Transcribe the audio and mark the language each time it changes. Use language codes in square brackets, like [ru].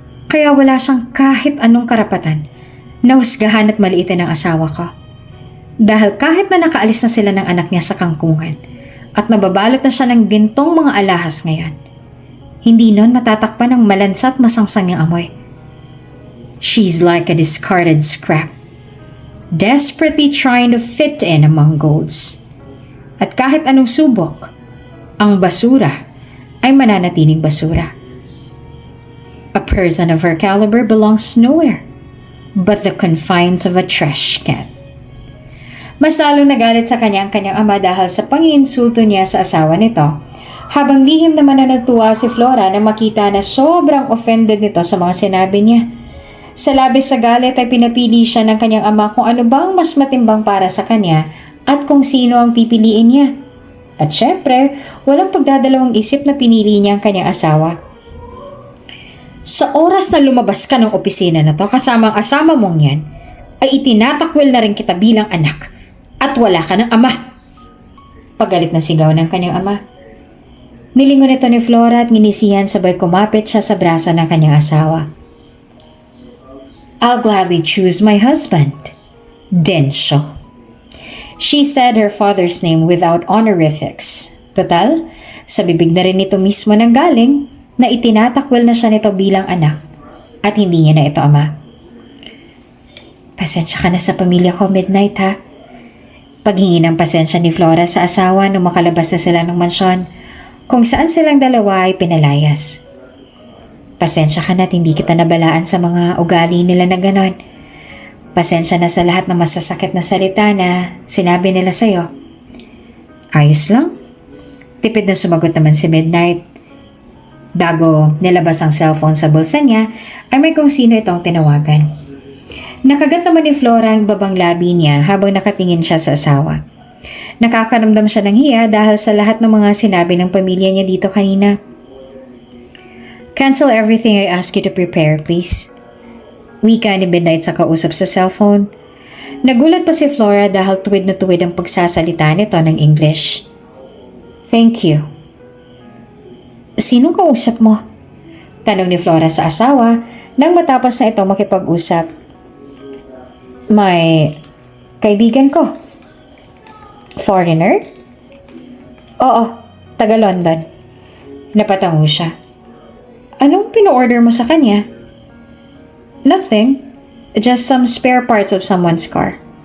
[tl] Kaya wala siyang kahit anong karapatan na husgahan at maliitin ang asawa ko. Dahil kahit na nakaalis na sila ng anak niya sa kangkungan at nababalot na siya ng gintong mga alahas ngayon, hindi nun matatakpan ng malansa at masangsang niyang amoy. [en] She's like a discarded scrap, desperately trying to fit in among golds. [tl] At kahit anong subok, ang basura ay mananatiling basura. [en] A person of her caliber belongs nowhere but the confines of a trash can. [tl] Mas lalong nagalit sa kanyang ama dahil sa panginsulto niya sa asawa nito, habang lihim naman na nagtuwa si Flora na makita na sobrang offended nito sa mga sinabi niya. Sa labis sa galit ay pinapili siya ng kanyang ama kung ano bang mas matimbang para sa kanya at kung sino ang pipiliin niya. At syempre, walang pagdadalawang isip na pinili niya ang kanyang asawa. Sa oras na lumabas ka ng opisina na to kasama ang asama mong yan, ay itinatakwil na rin kita bilang anak at wala ka ng ama. Pagalit na sigaw ng kanyang ama. Nilingon ito ni Flora at nginisihan sabay kumapit siya sa braso ng kanyang asawa. [en] I'll gladly choose my husband, Densyo. She said her father's name without honorifics. [tl] Total, sa bibig na rin nito mismo nang galing na itinatakwil na siya nito bilang anak at hindi niya na ito ama. Pasensya ka na sa pamilya ko, Midnight, ha? Paghingi ng pasensya ni Flora sa asawa nung makalabas na sila ng mansyon kung saan silang dalawa ay pinalayas. Pasensya ka na at hindi kita nabalaan sa mga ugali nila na ganon. Pasensya na sa lahat ng masasakit na salita na sinabi nila sa'yo. Ayos lang. Tipid na sumagot naman si Midnight. Bago nilabas ang cellphone sa bulsa niya, ay may kung sino itong tinawagan. Nakagat naman ni Flora ang babang labi niya habang nakatingin siya sa asawa. Nakakaramdam siya ng hiya dahil sa lahat ng mga sinabi ng pamilya niya dito kanina. [en] Cancel everything I ask you to prepare, please. [tl] Wika ni Midnight sa kausap sa cellphone. Nagulat pa si Flora dahil tuwid na tuwid ang pagsasalita nito ng English. [en] Thank you. [tl] Sinong kausap mo? Tanong ni Flora sa asawa nang matapos na ito makipag-usap. May kaibigan ko. Foreigner? Oo, taga London. Napatango siya. Anong pino-order mo sa kanya? [en] Nothing. Just some spare parts of someone's car.